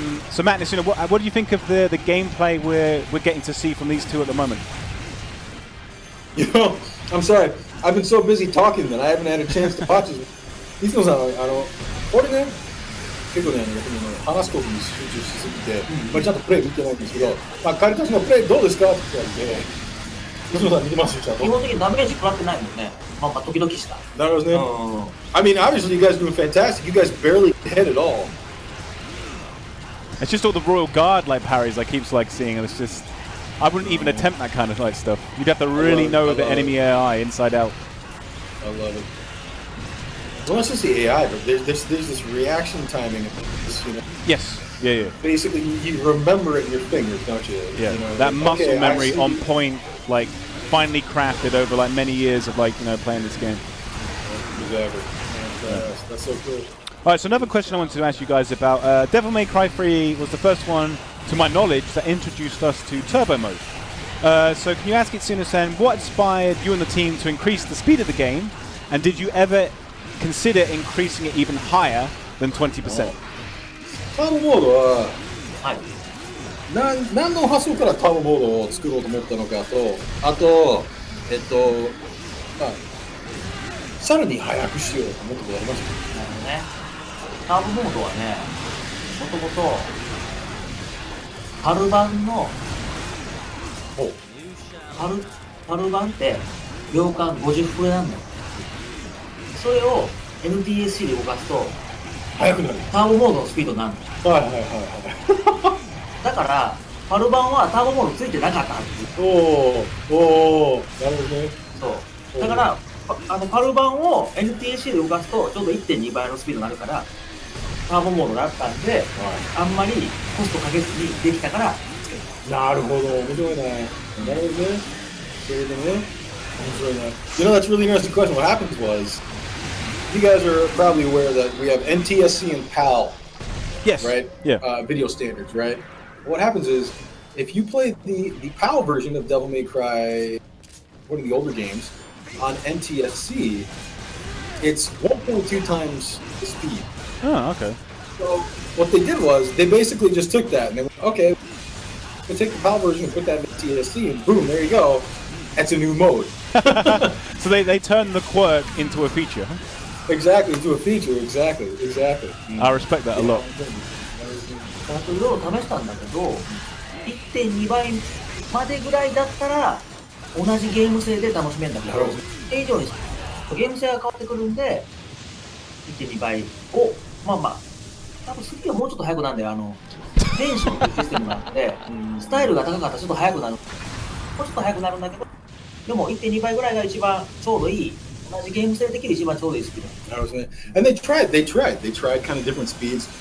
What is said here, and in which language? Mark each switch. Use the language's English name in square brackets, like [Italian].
[English] So Matt, what do you think of the gameplay we're getting to see from these two at the moment? You know, I'm sorry. I've been so busy talking that I haven't had a chance to watch it. [Japanese] いつもさ、俺ね、結構ね、話すことに集中しすぎて、まあ、ちゃんとプレイ見てないんですけど、まあ、彼たちのプレイどうですかって言われて、いつもさん見てますよ、ちゃんと。基本的にダメージ食らってないもんね。まあ、時々した。なるほどね。 [English] I mean, obviously you guys are doing fantastic. You guys barely hit at all. It's just all the Royal Guard like parries I keep like seeing, and it's just I wouldn't even attempt that kind of like stuff. You'd have to really know the enemy AI inside out. I love it. Well, it's just the AI, but there's this reaction timing. You know, Yes. Yeah. basically, you remember it in your fingers, don't you? Yeah. You know, That like, muscle okay, memory I see- on point, like finally crafted over like many years of like playing this game. Exactly. And, that's so cool. All right. So another question I wanted to ask you guys about Devil May Cry 3 was the first one, to my knowledge, that introduced us to turbo mode. So can you ask Itsuno-san what inspired you and the team to increase the speed of the game, and did you ever consider increasing it even higher than 20%? [Japanese] ターボモードははい。何の発想からターボモードを作ろうと思ったのかと、あとまあさらに速くしようと思ったことありますなるほどね。ターボモードはね、もともと春版のお春パル版って秒間50フレなんだよ。それを NTSC で動かすと速くなる。ターボモードのスピードになるの。はいはいはいだからパル版はターボモードついてなかったはず。はい。おー、なるほどね。そうだからパル版を NTSC で動かすとちょうど 1.2 倍のスピードになるからターボモードだったんで、あんまりコストかけずにできたからつけた。なるほど、面白いね。なるほどね。それでね、面白いね。 [English] You know, that's a really interesting question. What happened was, you guys are probably aware that we have NTSC and PAL, Yes. right? Yeah. Video standards, right? What happens is, if you play the PAL version of Devil May Cry, one of the older games, on NTSC, it's 1.2 times the speed. Oh, okay. So what they did was, they basically just took that and they went, okay, we'll take the PAL version and put that in NTSC, and boom, there you go. That's a new mode. So they turned the quirk into a feature. Huh? Exactly, into a feature, exactly. I respect that a lot. [Japanese] ちゃんといろいろ試したんだけど 1.2 倍までぐらいだったら同じゲーム性で楽しめるんだけどそれ以上にゲーム性が変わってくるんで 1.2 倍をまあ多分3はもうちょっと速くなるんだよ。テンションっていうシステムがあってスタイルが高かったらちょっと速くなるもうちょっと速くなるんだけどでも 1.2 倍ぐらいが一番ちょうどいい同じゲーム性できる一番ちょうどいいスピード。 [English] I was saying, and they tried kind of different speeds.